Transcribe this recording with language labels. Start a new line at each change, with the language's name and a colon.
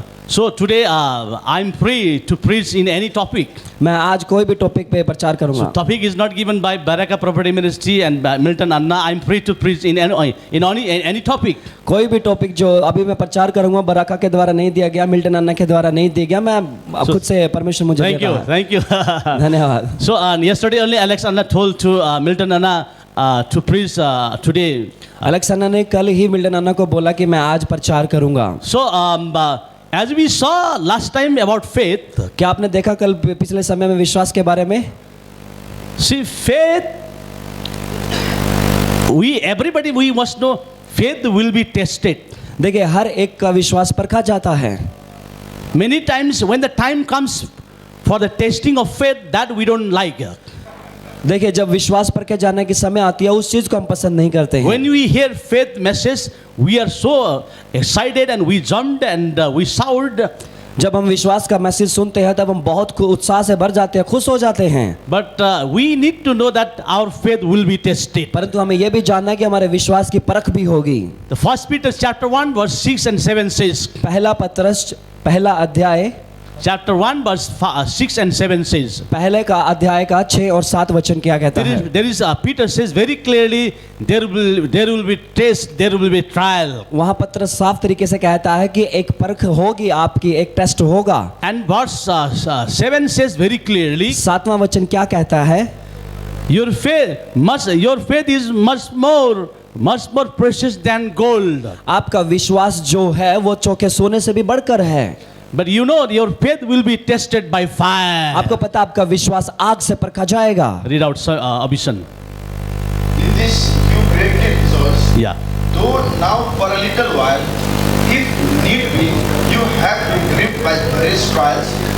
English: So today I'm free to preach in any topic.
Hindi: मैं आज कोई भी टॉपिक पे प्रचार करूंगा।
English: Topic is not given by Baraka Prophetic Ministry and by Milton Anna. I'm free to preach in any topic.
Hindi: कोई भी topic जो अभी मैं प्रचार करूंगा बराका के द्वारा नहीं दिया गया, मिल्टन अन्ना के द्वारा नहीं दिया गया, मैं खुद से परमिशन मुझे
English: Thank you, thank you.
Hindi: धन्यवाद।
English: So yesterday only Alex Anna told to Milton Anna to preach today.
Hindi: Alex अन्ना ने कल ही मिल्टन अन्ना को बोला कि मैं आज प्रचार करूंगा।
English: So as we saw last time about faith,
Hindi: क्या आपने देखा कल पिछले समय में विश्वास के बारे में?
English: see faith, everybody we must know faith will be tested.
Hindi: देखिए हर एक का विश्वास परखा जाता है।
English: Many times when the time comes for the testing of faith that we don't like.
Hindi: देखिए जब विश्वास परखे जाने की समय आती है उस चीज को हम पसंद नहीं करते हैं।
English: When we hear faith message, we are so excited and we jumped and we shouted.
Hindi: जब हम विश्वास का मैसेज सुनते हैं तब हम बहुत उत्साह से भर जाते हैं, खुश हो जाते हैं।
English: But we need to know that our faith will be tested.
Hindi: परंतु हमें यह भी जानना है कि हमारे विश्वास की परख भी होगी।
English: The First Peter chapter 1 verse 6 and 7 says.
Hindi: पहला पत्रस पहला अध्याय
English: Chapter 1 verse 6 and 7 says.
Hindi: पहले का अध्याय का 6 और 7 वचन क्या कहता है?
English: There is Peter says very clearly there will be test, there will be trial.
Hindi: वहाँ पत्रस साफ तरीके से कहता है कि एक परख होगी, आपकी एक टेस्ट होगा।
English: And verse 7 says very clearly.
Hindi: 7वां वचन क्या कहता है?
English: Your faith is much more precious than gold.
Hindi: आपका विश्वास जो है वो चोखे सोने से भी बढ़कर है।
English: But you know your faith will be tested by fire.
Hindi: आपको पता आपका विश्वास आग से परखा जाएगा।
English: Read out Abhishan. In this you greatly rejoice, Yeah. though now for a little while, if need be, you have been gripped by various trials,